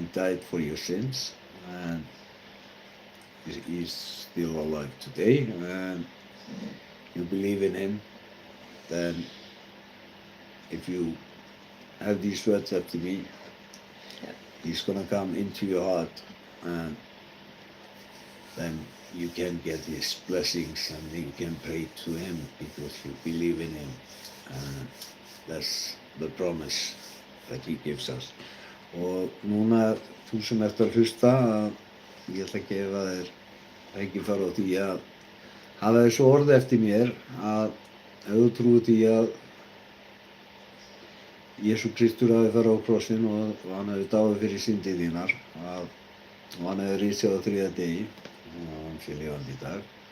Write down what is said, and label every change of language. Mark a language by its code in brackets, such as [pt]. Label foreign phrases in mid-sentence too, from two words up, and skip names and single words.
[en] died for your sins, and he's still alive today, and you believe in him, then if you have these words after me, he's gonna come into your heart, and then you can get his blessings and you can pray to him because you believe in him, and that's the promise that he gives us. [is] Og núna þú sem ert að hlusta, ég ætla að gefa þér tækifæri á því að hafa þessu orð eftir mér, að ef þú trúir því að Jesú Kristur hafi farið á krossinn og hann hafi dáið fyrir syndir þínar og hann hafi risið á þriðja degi og hann sé lifandi í dag,